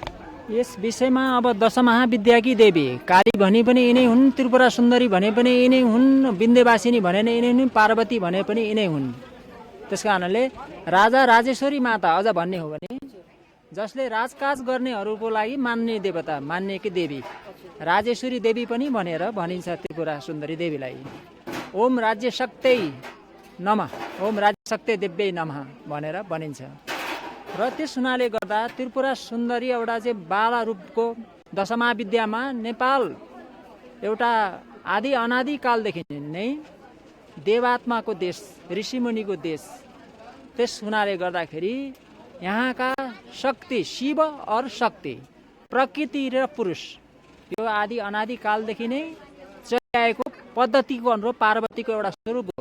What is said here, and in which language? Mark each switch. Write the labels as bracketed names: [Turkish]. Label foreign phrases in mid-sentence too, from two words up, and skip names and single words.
[Nepali] यस विषयमा अब दशमहाविद्याकी देवी काली भने पनि यिनै हुन्, त्रिपुरा सुन्दरी भने पनि यिनै हुन्, विन्ध्यवासिनी भने यिनै हुन्, पार्वती भने पनि यिनै हुन्। त्यस कारणले राजा राजेश्वरी माता अझ भन्ने हो भने जसले राजकाज गर्नेहरूको लागि मान्ने देवता, मान्ने कि देवी राजेश्वरी देवी पनि भनेर भनिन्छ त्रिपुरा सुन्दरी देवीलाई। [Sanskrit] ओम राज्य शक्ति नमः, ओम राज्य शक्ति देव्यै नमः [Nepali] भनेर भनिन्छ। र त्यस हुनाले गर्दा त्रिपुरा सुन्दरी एउटा चाहिँ बाला रूपको दशमहाविद्यामा नेपाल एउटा आदि अनादि कालदेखि नै देवात्माको देश, ऋषिमुनिको देश। त्यस हुनाले गर्दाखेरि यहाँका शक्ति शिव और शक्ति, प्रकृति र पुरुष यो आदि अनादि कालदेखि नै चलिआएको पद्धतिको अनुरूप पार्वतीको एउटा स्वरूप हो।